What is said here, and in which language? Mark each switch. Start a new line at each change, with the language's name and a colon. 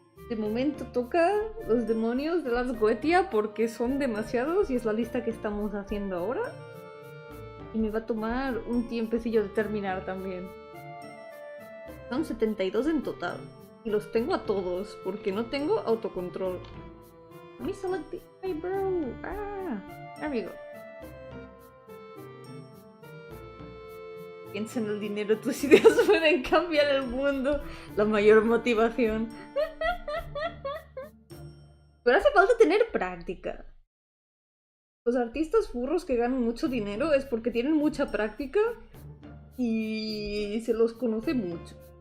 Spanish: De momento toca los demonios de las Goetia porque son demasiados y es la lista que estamos haciendo ahora. Y me va a tomar un tiempecillo de terminar también. Son 72 en total. Y los tengo a todos porque no tengo autocontrol.
English: Let me select the eyebrow. There we go.
Spanish: Piensa en el dinero, tus ideas pueden cambiar el mundo. La mayor motivación. Pero hace falta tener práctica. Los artistas furros que ganan mucho dinero es porque tienen mucha práctica y se los conoce mucho.